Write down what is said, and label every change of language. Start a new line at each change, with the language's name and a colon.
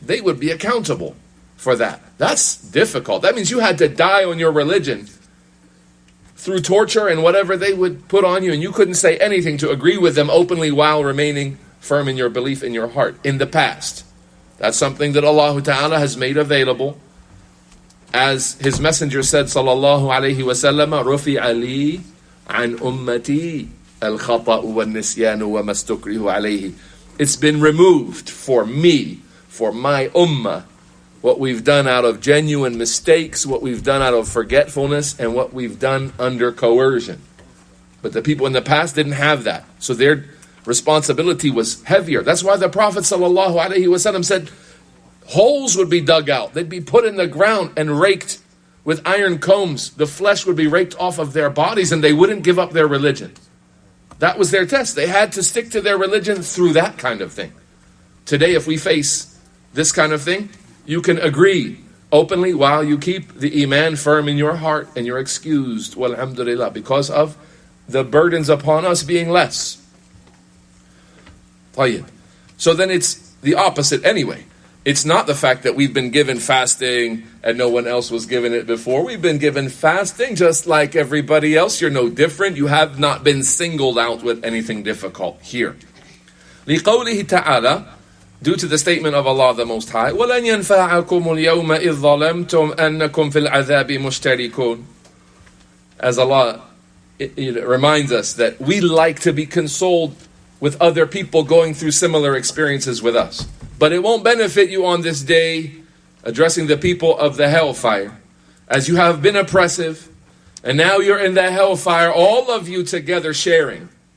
English: They would be accountable for that. That's difficult. That means you had to die on your religion through torture and whatever they would put on you, and you couldn't say anything to agree with them openly while remaining firm in your belief in your heart in the past. That's something that Allah Ta'ala has made available. As His Messenger said,
Arabic: sallallahu alayhi wa sallam, رُفِعَ لِي عَنْ أُمَّتِي الْخَطَأُ وَالنِّسْيَانُ وَمَا اسْتُكْرِهُ عَلَيْهِ.
English: It's been removed for me, for my ummah, what we've done out of genuine mistakes, what we've done out of forgetfulness, and what we've done under coercion. But the people in the past didn't have that. So their responsibility was heavier. That's why the Prophet ﷺ said holes would be dug out. They'd be put in the ground and raked with iron combs. The flesh would be raked off of their bodies, and they wouldn't give up their religion. That was their test. They had to stick to their religion through that kind of thing. Today, if we face this kind of thing, you can agree openly while you keep the iman firm in your heart, and you're excused, walhamdulillah, because of the burdens upon us being less. So then it's the opposite anyway. It's not the fact that we've been given fasting and no one else was given it before. We've been given fasting just like everybody else. You're no different. You have not been singled out with anything difficult here.
Arabic: لِقَوْلِهِ تَعَالَى,
English: due to the statement of Allah the Most High,
Arabic: وَلَنْ يَنْفَعَكُمُ الْيَوْمَ إِذْ ظَلَمْتُمْ أَنَّكُمْ فِي الْعَذَابِ مُشْتَرِكُونَ.
English: As Allah it reminds us that we like to be consoled with other people going through similar experiences with us. But it won't benefit you on this day, addressing the people of the hellfire, as you have been oppressive, and now you're in the hellfire, all of you together sharing.